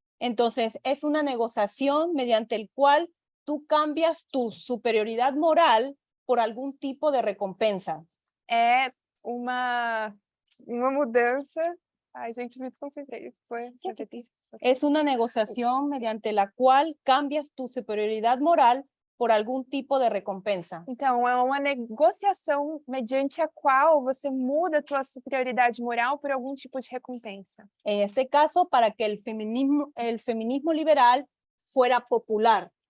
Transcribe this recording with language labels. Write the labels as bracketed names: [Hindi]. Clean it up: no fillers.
[Spanish] Entonces, es una negociación mediante el cual tú cambias tu superioridad moral por algún tipo de recompensa. [Portuguese] É uma mudança. Ai, gente, me desconcentrei. Foi repetir. [Spanish] Es una negociación mediante la cual cambias tu superioridad moral por algún tipo de recompensa. [Portuguese] Então, é uma negociação mediante a qual você muda a tua superioridade moral por algum tipo de recompensa. [Spanish] En este caso, para que el feminismo liberal fuera popular.